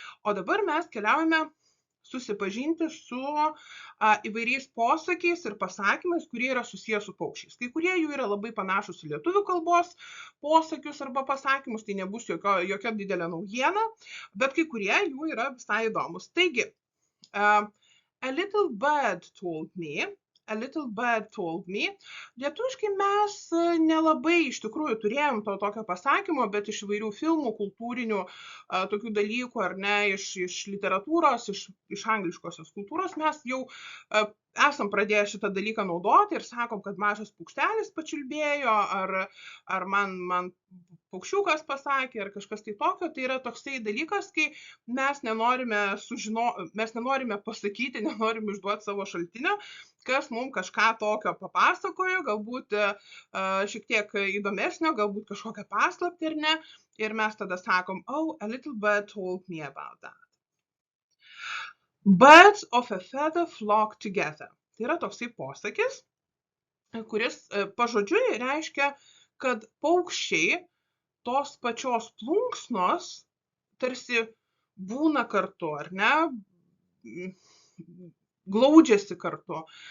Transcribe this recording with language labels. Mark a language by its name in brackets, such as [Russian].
[Lithuanian] O dabar mes keliaujame susipažinti su įvairiais posakiais ir pasakymais, kurie yra susijęs su paukščiais. Kai kurie jų yra labai panašus į lietuvių kalbos posakius arba pasakymus, tai nebus jokia didelė naujiena, bet kai kurie jų yra visai įdomus. [English] Taigi, a little bird told me. [Lithuanian] Lietuviškai mes nelabai iš tikrųjų turėjom to tokio pasakymo, bet iš įvairių filmų, kultūrinių tokių dalykų, ar ne, iš literatūros, iš angliškosios kultūros mes jau esam pradėję šitą dalyką naudoti ir sakom, kad mažas paukštelis pačiulbėjo, ar man paukščiukas pasakė, ar kažkas tai tokio. Tai yra toksai dalykas, kai mes nenorime pasakyti, nenorime išduoti savo šaltinio, kas mums kažką tokio papasakojo, galbūt šiek tiek įdomesnio, galbūt kažkokią paslaptį ar ne. Ir mes tada sakom, [English] oh, a little bird told me about that. Birds of a feather flock together. [Lithuanian] Tai yra toksai posakis, kuris pažodžiui reiškia, kad paukščiai tos pačios plunksnos tarsi būna kartu, ar ne, glaudžiasi kartu.